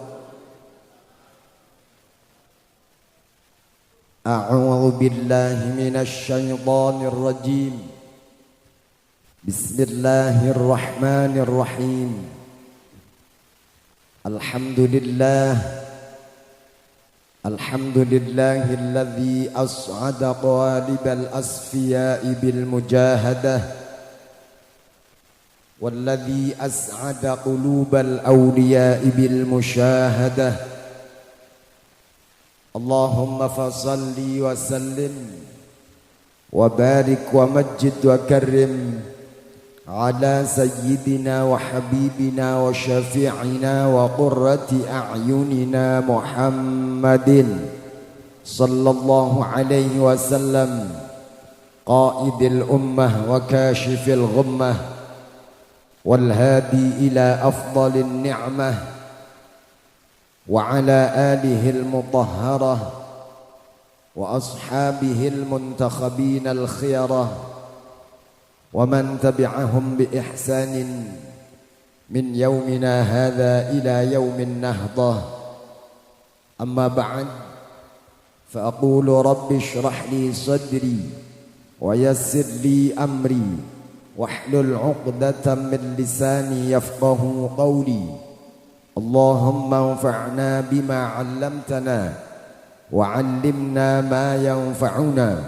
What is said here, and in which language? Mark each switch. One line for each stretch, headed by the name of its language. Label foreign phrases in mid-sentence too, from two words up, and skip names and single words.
Arabic: أعوذ بالله من الشيطان الرجيم. بسم الله الرحمن الرحيم. الحمد لله الذي أسعد قوالب الأصفياء بالمجاهدة والذي أسعد قلوب الأولياء بالمشاهدة. اللهم فصل وسلم وبارك ومجد وكرم على سيدنا وحبيبنا وشفيعنا وقرة أعيننا محمد صلى الله عليه وسلم قائد الأمة وكاشف الغمة والهادي إلى أفضل نعمة وعلى آله المطهرة وأصحابه المنتخبين الخيرة ومن تبعهم بإحسان من يومنا هذا إلى يوم النهضة. أما بعد، فأقول رب اشرح لي صدري ويسر لي أمري واحلل عقدة من لساني يفقهوا قولي. اللهم انفعنا بما علمتنا وعلمنا ما ينفعنا.